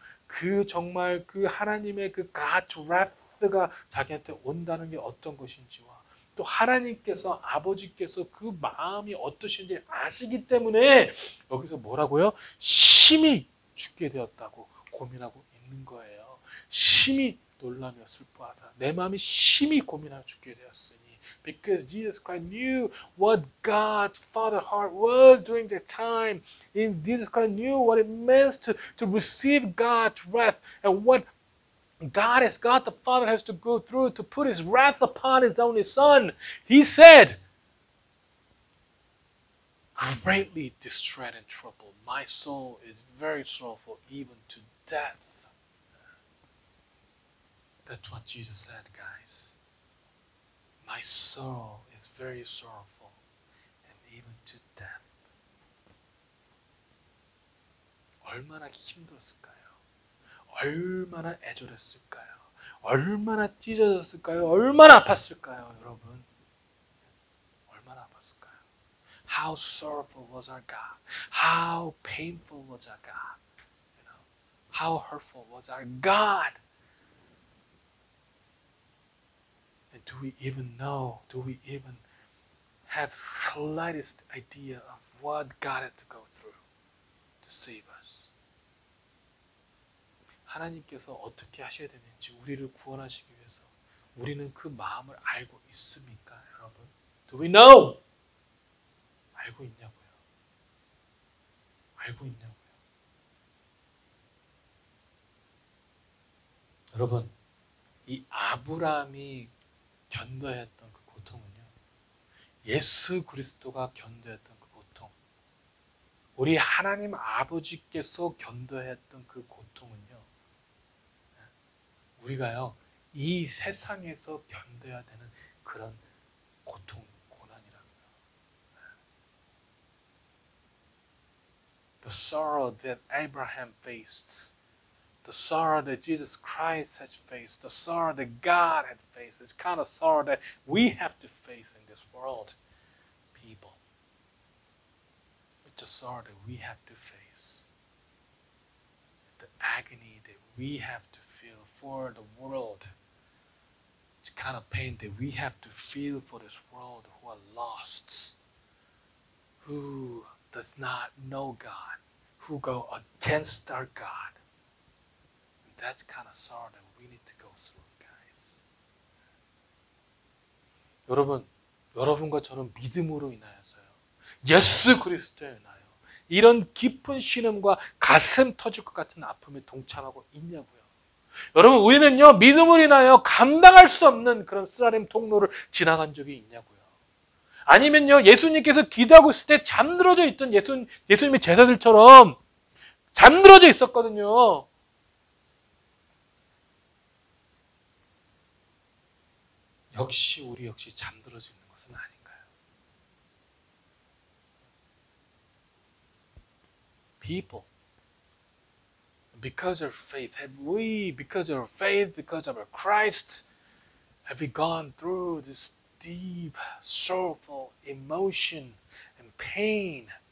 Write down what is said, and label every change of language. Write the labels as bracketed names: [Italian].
[Korean] 그 정말 그 하나님의 그 [English] God's wrath [Korean] 가 자기한테 온다는 게 어떤 것인지와 또 하나님께서 아버지께서 그 마음이 어떠신지 아시기 때문에 여기서 뭐라고요? 심히 죽게 되었다고 고민하고 있는 거예요. 심히 놀라며 슬퍼하사 내 마음이 심히 고민하여 죽게 되었으니 [English] Because Jesus Christ knew what God's Father's heart was during that time. And Jesus Christ knew what it meant to receive God's wrath and what God the Father has to go through to put his wrath upon his only Son. He said, greatly distressed and troubled. My soul is very sorrowful, even to death. That's what Jesus said, guys. My soul is very sorrowful, and even to death. [Korean] 얼마나 힘들었을까요? 얼마나 애절했을까요? 얼마나 찢어졌을까요? 얼마나 아팠을까요, 여러분? 얼마나 아팠을까요? [English] How sorrowful was our God? How painful was our God? You know, how hurtful was our God? And do we even know? Do we even have slightest idea of what God had to go through to save us? [Korean] 하나님께서 어떻게 하셔야 되는지 우리를 구원하시기 위해서 우리는 그 마음을 알고 있습니까, 여러분? [English] Do we know? [Korean] 알고 있냐고요? 알고 있냐고요? 여러분, 이 아브라함이 견뎌했던 그 고통은요. 예수 그리스도가 견뎌했던 그 고통. 우리 하나님 아버지께서 견뎌했던 그 고통은요. 우리가요. 이 세상에서 견뎌야 되는 그런 고통, 고난이라고요. [English] The sorrow that Abraham faced. The sorrow that Jesus Christ has faced, the sorrow that God had faced, it's kind of sorrow that we have to face in this world, people. It's a sorrow that we have to face. The agony that we have to feel for the world. It's kind of pain that we have to feel for this world who are lost, who does not know God, who go against our God. That's kind of sorrow that we need to go through, guys. [Korean] 여러분, 여러분과 저는 믿음으로 인하여서요. 예수 그리스도에 인하여 이런 깊은 신음과 가슴 터질 것 같은 아픔에 동참하고 있냐고요. 여러분, 우리는요, 믿음으로 인하여 감당할 수 없는 그런 쓰라림 통로를 지나간 적이 있냐고요. 아니면요, 예수님께서 기도하고 있을 때 잠들어져 있던 예수님의 제자들처럼 잠들어져 있었거든요. 역시 우리 역시 잠들어져 있는 것은 아닌가요? [English] People, because of faith, because of our faith, because of our Christ, have we gone through this deep, sorrowful emotion and pain?